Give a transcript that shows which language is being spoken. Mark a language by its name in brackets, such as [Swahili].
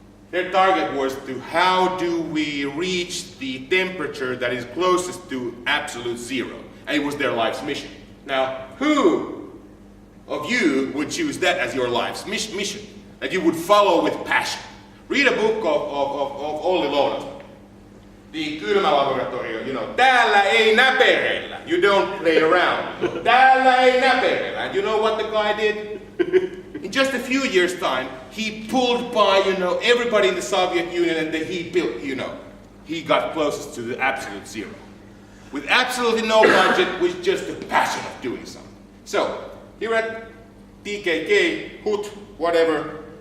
[English] Their target was to how do we reach the temperature that is closest to absolute zero, and it was their life's mission. Now, who of you would choose that as your life's mission, that you would follow with passion? Read a book of Olli Lounasto, The Kylmälaboratorio, [Finnish] täällä ei näperellä, [English] you don't play around, [Finnish] täällä ei näperellä, [English] and you know what the guy did? In just a few years' time, he pulled by, everybody in the Soviet Union, and then he built, he got closest to the absolute zero. With absolutely no budget, with just the passion of doing something. So, here at TKK, HUT, whatever,